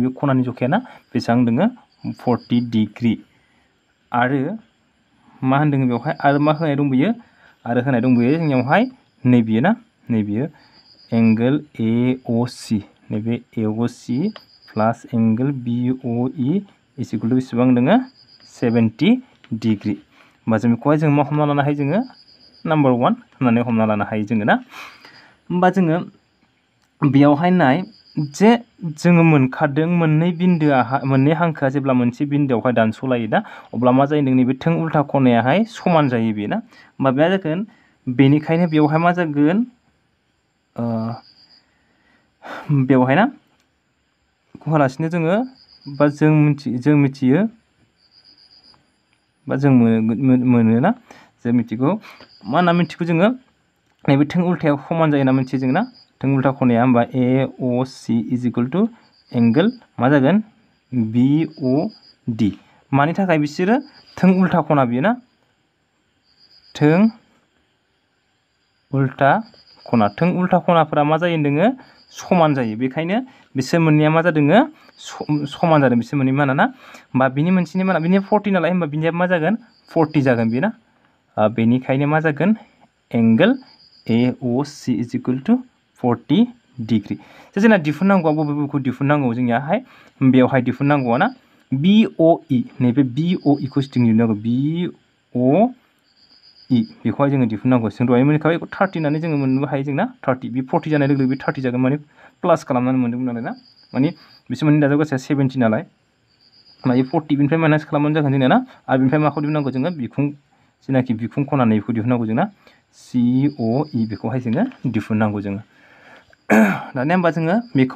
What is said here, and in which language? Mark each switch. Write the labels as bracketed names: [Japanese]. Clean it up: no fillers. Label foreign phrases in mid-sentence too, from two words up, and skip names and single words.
[Bodo] नैबे खनानि जखाया ना बेसेबां दङ 40 डिग्री आरो मा होनदों बेवहाय आरो मा होनाय दंबोयो आरो होनाय दंबोयो जोंनियावहाय नैबेयो ना नैबेयो एंगल ए अ सी नैबे ए अ सी [English] plus angle B O E is equal to [Bodo] बेसेबां दङ 70 डिग्री होमबा जों बेखौहाय जों मा हमना लानो हायो जोङो नाम्बार 1 होननानै हमना लानो हायो जोङो ना होमबा जोङो बेयावहाय नाय जे जोङो मोनखादों मोननै हांखोआ जेब्ला मोनसे बिन्दोआवहाय दानस'लायो ना अब्ला मा जायो नैबे थों उल्था खनायाहाय समान जायो बे ना होमबा बे जागोन बेनिखायनो बेवहाय मा जागोन बेवहाय ना होआलासिनो जोङो बा जों मिथियो बा जों मोनो ना जों मिथिगौ मा होनना मिथिगौ जोङो नैबे थों उल्थायाव समान जायो ना मोनसे जोंना थों उल्था खनाया होमबा AOC [English] is equal to angle [Bodo] मा जागोन BOD मानि थाखाय बिसोरो थों उल्था खना बियो ना थों उल्था खनाफोरा मा जायो होनदोङो समान जायो बेखायनो बिसोर मोननैया मा जादोङो समान जादों बिसोर मोननै माना ना होमबा बिनि मोनसेनि माना बिनि 40 नालाय होमबा बिनिया मा जागोन 40 जागोन बियो ना बेनिखायनो मा जागोन [English] angle AOC is equal to 40 degree [Bodo] जोंना दिहुननांगौआ बबेखौ दिहुननांगौ जोंनियाहाय बेवहाय दिहुननांगौआ ना BOE नैबे BOE खौ जों दिहुननांगौ BOE बेखौहाय जोङो दिहुननांगौ जों दहाय मोनखाबाय 30 होननानै जोङो मोननोबो हायो जोंना 30 बे 40 जानाय लोगो लोगो बे 30 जागोन माने प्लास खालामनानै मोनदोंमोन नालाय ना माने बिसोर मोननै दाजाब गासैया 70 नालाय माने 40 बिनिफ्राय माइनास खालामनानै जागोन जोंना ना आरो बिनिफ्राय माखौ दिहुननांगौ जोङो बिखुं जेनाखि बिखुं खना नैबेखौ दिहुननांगौ जोंना COE बेखौहाय जोङो दिहुननांगौ जोङो दानिया होमबा जोङो बेखौ